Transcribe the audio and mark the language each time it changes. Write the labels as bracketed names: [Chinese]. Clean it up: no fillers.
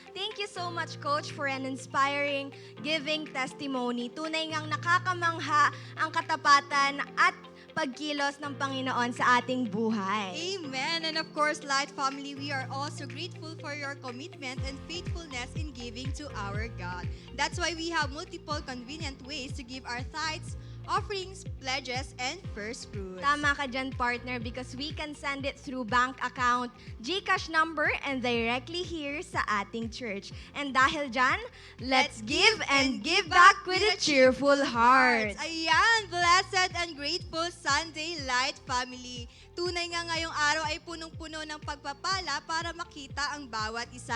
[English] Thank you so much, Coach, for an inspiring giving testimony. [Filipino] Tunay ngang nakakamangha ang katapatan at pagkilos ng Panginoon sa ating buhay. [English] Amen. And of course, Light Family, we are also grateful for your commitment and faithfulness in giving to our God. That's why we have multiple convenient ways to give our tithes, offerings, pledges, and first fruits. [Filipino] Tama ka dyan, [English] partner, because we can send it through bank account, GCash number, and directly here sa ating church. And dahil dyan, let's give and give back with a cheerful heart. Ayan, blessed and grateful Sunday Light family. [Filipino] Tunay nga ngayong araw ay punong-puno ng pagpapala para makita ang bawat isa.